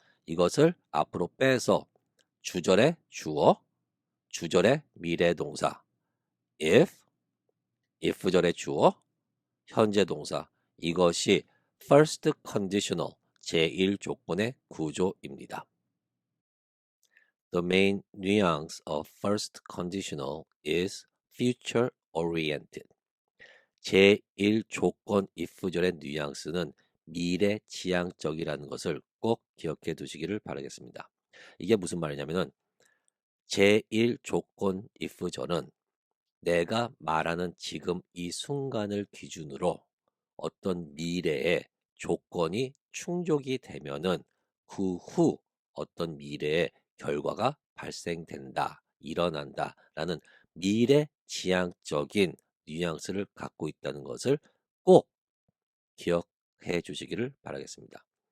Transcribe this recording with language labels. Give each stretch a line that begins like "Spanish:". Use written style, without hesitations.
Korean: 이것을 앞으로 빼서 주절의 주어, 주절의 미래 동사, if, if절의 주어, 현재 동사. 이것이 first conditional 제1조건의 구조입니다.
English: The main nuance of first conditional is future oriented.
Korean: 제1조건 if절의 뉘앙스는 미래 지향적이라는 것을 꼭 기억해 두시기를 바라겠습니다. 이게 무슨 말이냐면은 제1 조건 if절은 내가 말하는 지금 이 순간을 기준으로 어떤 미래의 조건이 충족이 되면은 그 후 어떤 미래의 결과가 발생된다, 일어난다 라는 미래 지향적인 뉘앙스를 갖고 있다는 것을 꼭 기억해 주시기를 바라겠습니다.